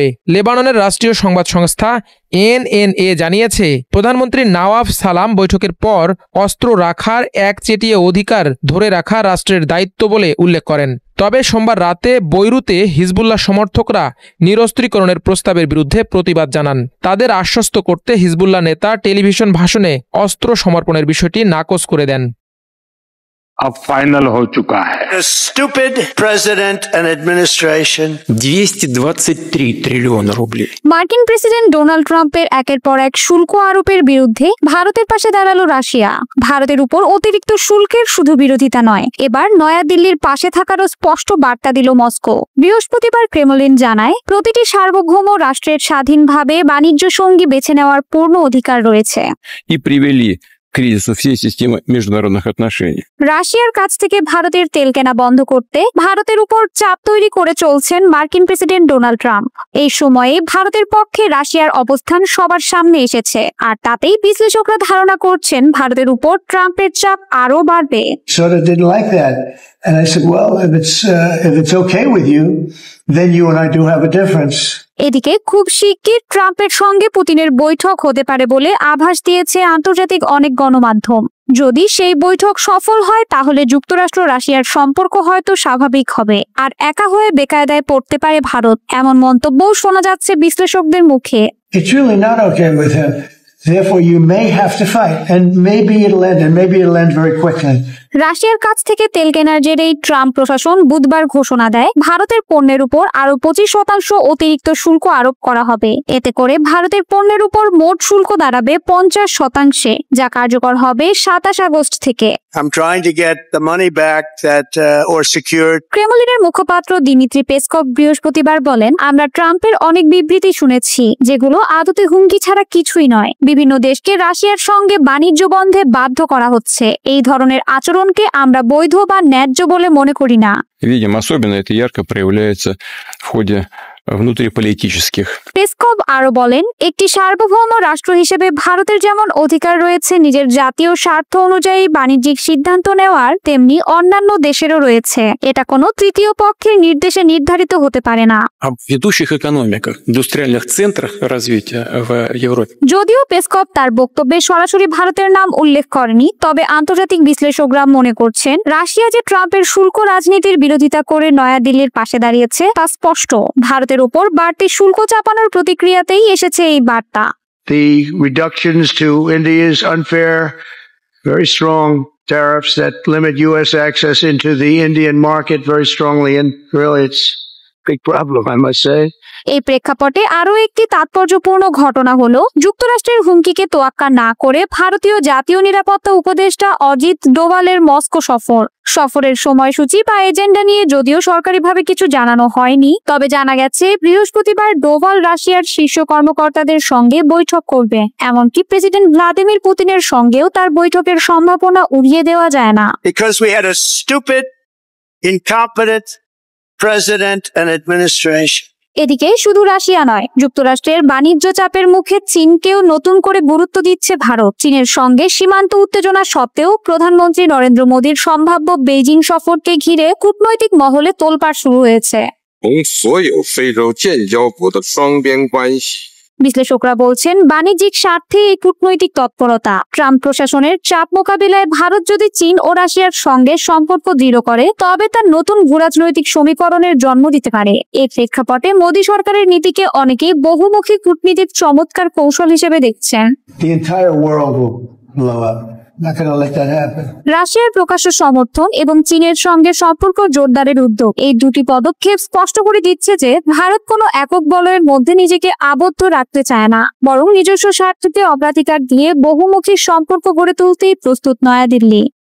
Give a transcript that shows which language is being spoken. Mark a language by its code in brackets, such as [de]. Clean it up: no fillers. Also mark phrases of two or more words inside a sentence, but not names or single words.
[bn] লেবাননের রাষ্ট্রীয় সংবাদ সংস্থা এনএনএ জানিয়েছে, প্রধানমন্ত্রী নওয়াফ সালাম বৈঠকের পর অস্ত্র রাখার একচেটিয়া অধিকার ধরে রাখা রাষ্ট্রের দায়িত্ব বলে উল্লেখ করেন। তবে সোমবার রাতে বৈরুতে হিজবুল্লাহ সমর্থকরা নিরস্ত্রীকরণের প্রস্তাবের বিরুদ্ধে প্রতিবাদ জানান। তাদের আশ্বস্ত করতে হিজবুল্লাহ নেতা টেলিভিশন ভাষণে অস্ত্র সমর্পণের বিষয়টি নাকচ করে দেন। [hi] अब फाइनल हो चुका है। [en] A stupid president and administration. [ru] 223 триллиона рублей. [bn] মার্কিন প্রেসিডেন্ট ডোনাল্ড ট্রাম্পের একের পর এক শুল্ক আরোপের বিরুদ্ধে ভারতের পাশে দাঁড়ালো রাশিয়া। ভারতের উপর অতিরিক্ত শুল্কের শুধু বিরোধিতা নয়, এবার নয়াদিল্লির পাশে থাকারও স্পষ্ট বার্তা দিল মস্কো। বৃহস্পতিবার ক্রেমলিন জানায়, প্রতিটি সার্বভৌম রাষ্ট্রের স্বাধীনভাবে বাণিজ্য সঙ্গী বেছে নেওয়ার পূর্ণ অধিকার রয়েছে। [ru] И привели кризису всей системы международных отношений. [bn] রাশিয়ার কাছ থেকে ভারতের তেল কেনা বন্ধ করতে ভারতের উপর চাপ তৈরি করে চলছেন মার্কিন প্রেসিডেন্ট ডোনাল্ড ট্রাম্প। এই সময়ে ভারতের পক্ষে রাশিয়ার অবস্থান সবার সামনে এসেছে, আর তাতেই বিশ্লেষকরা ধারণা করছেন ভারতের উপর ট্রাম্পের চাপ আরও বাড়বে। [en] Sort of didn't like that. And I said, well, if it's okay with you, then you and I do have a difference. [bn] এদিকে খুব শিগগির ট্রাম্পের সঙ্গে পুতিনের বৈঠক হতে পারে বলে আভাস দিয়েছে আন্তর্জাতিক অনেক গণমাধ্যম। যদি সেই বৈঠক সফল হয় তাহলে যুক্তরাষ্ট্র রাশিয়ার সম্পর্ক হয়তো স্বাভাবিক হবে, আর একা হয়ে বেকায়দায় পড়তে পারে ভারত, এমন মন্তব্যও শোনা যাচ্ছে বিশ্লেষকদের মুখে। [en] It's really not okay with him. Therefore, you may have to fight, and maybe it'll end, and maybe it'll end very quickly. [bn] রাশিয়ার কাছ থেকে তেল কেনার জেরেই ট্রাম্প প্রশাসন বুধবার ঘোষণা দেয় ভারতের পণ্যের উপর আরো 25% অতিরিক্ত শুল্ক আরোপ করা হবে। এতে করে ভারতের পণ্যের উপর মোট শুল্ক দাঁড়াবে 50%, যা কার্যকর হবে 27 আগস্ট থেকে। [en] I'm trying to get the money back that or secured. [bn] ক্রেমলিনের মুখপাত্র দিমিত্রি পেসকভ বৃহস্পতিবার বলেন, আমরা ট্রাম্পের অনেক বিবৃতি শুনেছি যেগুলো আদতে হুমকি ছাড়া কিছুই নয়। বিভিন্ন দেশকে রাশিয়ার সঙ্গে বাণিজ্য বন্ধে বাধ্য করা হচ্ছে। এই ধরনের আচরণকে আমরা বৈধ বা ন্যায্য বলে মনে করি না। [ru] Видим, особенно это ярко проявляется в ходе внутриполитических. [bn] পেসকভ আরো বলেন, একটি সার্বভৌম রাষ্ট্র হিসেবে ভারতের যেমন অধিকার রয়েছে নিজের জাতীয় স্বার্থ অনুযায়ী বাণিজ্যিক সিদ্ধান্ত নেওয়ার, তেমনি অন্যান্য দেশেরও রয়েছে। এটা কোনো তৃতীয় পক্ষের নির্দেশে নির্ধারিত হতে পারে না। [ru] О ведущих экономиках, индустриальных центрах развития в Европе. [bn] যদিও পেসকভ তার বক্তব্যে সরাসরি ভারতের নাম উল্লেখ করেনি, তবে আন্তর্জাতিক বিশ্লেষকরা মনে করছেন রাশিয়া যে ট্রাম্পের শুল্ক রাজনীতির বিরোধিতা করে নয়াদিল্লির পাশে দাঁড়িয়েছে তা স্পষ্ট। ভারতের উপর বাড়তি শুল্ক চাপানোর প্রতিক্রিয়াতেই এসেছে এই বার্তা। [en] The reductions to India's unfair, very strong tariffs that limit U.S. access into the Indian market very strongly, and really it's a big problem, I must say. [bn] এই প্রেক্ষাপটে আরো একটি তাৎপর্যপূর্ণ ঘটনা হলো যুক্তরাষ্ট্রের হুমকিকে তোয়াক্কা না করে ভারতীয় জাতীয় নিরাপত্তা উপদেষ্টা অজিত ডোভালের মস্কো সফরের সময়সূচি বা এজেন্ডা নিয়ে যদিও সরকারিভাবে কিছু জানানো হয়নি, তবে জানা গেছে বৃহস্পতিবার ডোভাল রাশিয়ার শীর্ষ কর্মকর্তাদের সঙ্গে বৈঠক করবে। এমনকি প্রেসিডেন্ট ভ্লাদিমির পুতিনের সঙ্গেও তার বৈঠকের সম্ভাবনা উড়িয়ে দেওয়া যায় না। [en] Because we had a stupid, incompetent president and administration. [bn] এদিকে শুধু রাশিয়া নয়, যুক্তরাষ্ট্রের বাণিজ্য চাপের মুখে চীনকেও নতুন করে গুরুত্ব দিচ্ছে ভারত। চীনের সঙ্গে সীমান্ত উত্তেজনা সত্ত্বেও প্রধানমন্ত্রী নরেন্দ্র মোদীর সম্ভাব্য বেইজিং সফরকে ঘিরে কূটনৈতিক মহলে তোলপাড় শুরু হয়েছে। বিশ্লেষকরা বলছেন বাণিজ্যিক স্বার্থে এই কূটনৈতিক তৎপরতা। ট্রাম্প প্রশাসনের চাপ মোকাবিলায় ভারত যদি চীন ও রাশিয়ার সঙ্গে সম্পর্ক দৃঢ় করে তবে তার নতুন ভূরাজনৈতিক সমীকরণের জন্ম দিতে পারে। এই প্রেক্ষাপটে মোদী সরকারের নীতিকে অনেকেই বহুমুখী কূটনীতির চমৎকার কৌশল হিসেবে দেখছেন। [en] The entire world will blow up. Not going to let that happen. [bn] রাশিয়ার প্রকাশ্য সমর্থন এবং চীনের সঙ্গে সম্পর্ক জোরদারের উদ্যোগ, এই দুটি পদক্ষেপ স্পষ্ট করে দিচ্ছে যে ভারত কোনো একক বলয়ের মধ্যে নিজেকে আবদ্ধ রাখতে চায় না, বরং নিজস্ব স্বার্থকে অগ্রাধিকার দিয়ে বহুমুখী সম্পর্ক গড়ে তুলতেই প্রস্তুত নয়াদিল্লি।